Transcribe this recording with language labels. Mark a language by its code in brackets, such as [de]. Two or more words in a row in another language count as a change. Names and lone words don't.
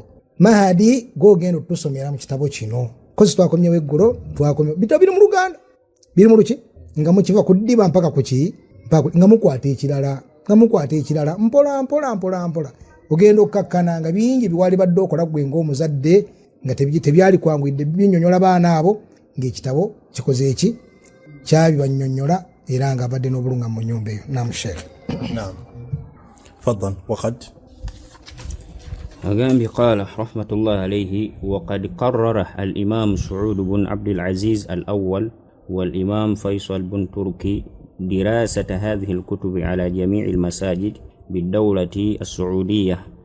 [lg] Mahadi g'ogenda otusomera mu kitabo kino. Kozi twakomyewo eggulo twakomyewo bitabo biri mu Luganda biri mu luki nga mukiva ku ddiba mpaka ku ki nga mukwata ekirala mpola ogenda okkakkana nga bingi biwali badde okola gwe ng'omuzadde nga tebyali kwanguyidde binyonyola baana abo ng'ekitabo kikoze eki kyabibannyonnyola era nga abadde n'obulunga mu nnyumba eyo. Naam Sheikh. Naam. [ar] فضل وقد أقام قال رحمة الله عليه وقد قرر الإمام سعود بن عبد العزيز الأول والإمام فيصل بن تركي دراسة هذه الكتب على جميع المساجد بالدولة السعودية